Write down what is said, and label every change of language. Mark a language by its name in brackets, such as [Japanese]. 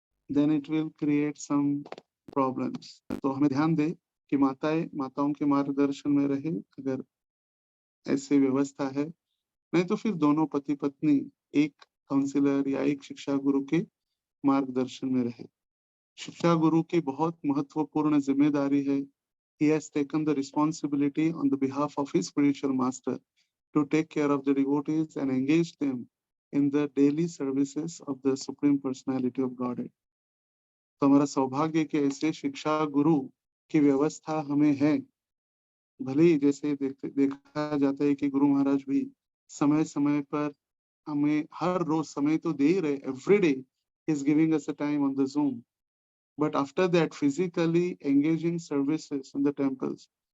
[English] Then it will create some problems. [Hindi] तो हमें ध्यान दे कि माताओं के मार्गदर्शन में रहे अगर ऐसी व्यवस्था है, नहीं तो फिर दोनों पति पत्नी एक काउंसलर या एक शिक्षा गुरु के मार्गदर्शन में रहे। शिक्षा गुरु की बहुत महत्वपूर्ण जिम्मेदारी है। [English] He has taken the responsibility on the behalf of his spiritual master to take care of the devotees and engage them in the daily services of the Supreme Personality of Godhead. [Hindi] तो हमारा सौभाग्य कि ऐसे शिक्षा गुरु की व्यवस्था हमें है। भले ही जैसे देखा जाता है कि गुरु महाराज भी समय समय पर हमें हर रोज समय तो दे ही रहे, [English] Every day is giving us a time on the Zoom, but after that physically engaging services in the temples.